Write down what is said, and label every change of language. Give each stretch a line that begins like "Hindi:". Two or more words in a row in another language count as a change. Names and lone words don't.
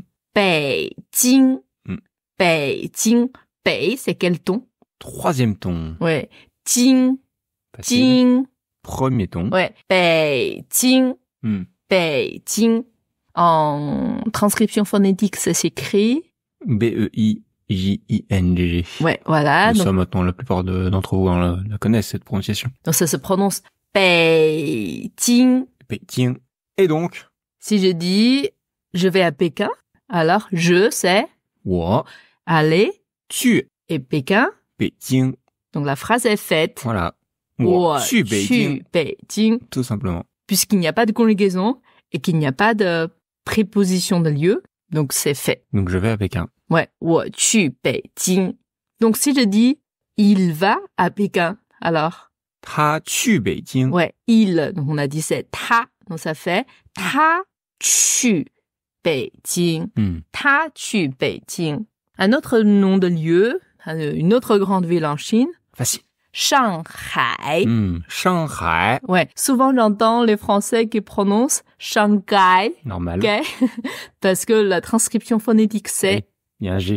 French: Beijing. Beijing. Bei, c'est quel ton? 3e ton. Ouais. Jing. Jing. 1er ton. Ouais. Beijing. Beijing. En transcription phonétique, ça s'écrit B-E-I. J-I-N-G. Ouais, voilà. Ça, maintenant, la plupart d'entre vous la connaissent, cette prononciation. Donc, ça se prononce Beijing. Beijing. Et donc? Si je dis, je vais à Pékin, alors, c'est?
Chinese: 我.
French: Aller.
Chinese: 去.
French: Et Pékin? Beijing. Donc, la phrase est faite. Voilà.
Chinese: 我去北京.
French: Tout simplement. Puisqu'il n'y a pas de conjugaison et qu'il n'y a pas de préposition de lieu, donc c'est fait. Donc, je vais à Pékin. Ouais,
Chinese: 我去北京.
French: Donc, si je dis, il va à Pékin, alors?
Chinese: 他去北京.
French: Ouais, il. Donc, on a dit c'est ta. Donc, ça fait
Chinese: 他去北京. 他去北京.
French: Un autre nom de lieu, une autre grande ville en Chine. Facile. Shanghai. Shanghai. Ouais. Souvent, j'entends les Français qui prononcent Shanghai. Normal. Okay. Parce que la transcription phonétique, c'est... Il y a un G.